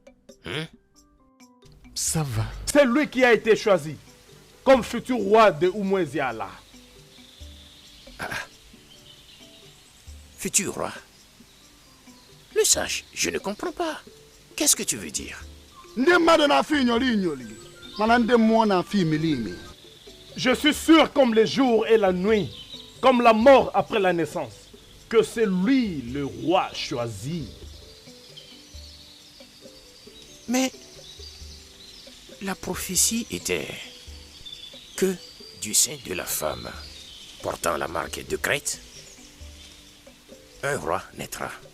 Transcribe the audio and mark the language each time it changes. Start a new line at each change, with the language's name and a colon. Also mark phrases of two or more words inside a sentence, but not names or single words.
French: Ça va. C'est lui qui a été choisi comme futur roi de Oumoueziala. Futur roi? Le sage, je ne comprends pas. Qu'est-ce que tu veux dire?
Igbo: Ndị mmadụ na-afụ inyoli inyoli, mana ndị mmụọ na-afụ imili imi.
French: Je suis sûr comme le jour et la nuit, comme la mort après la naissance, que c'est lui le roi choisi. Mais la prophétie était que du sein de la femme portant la marque de Crète, un roi naîtra.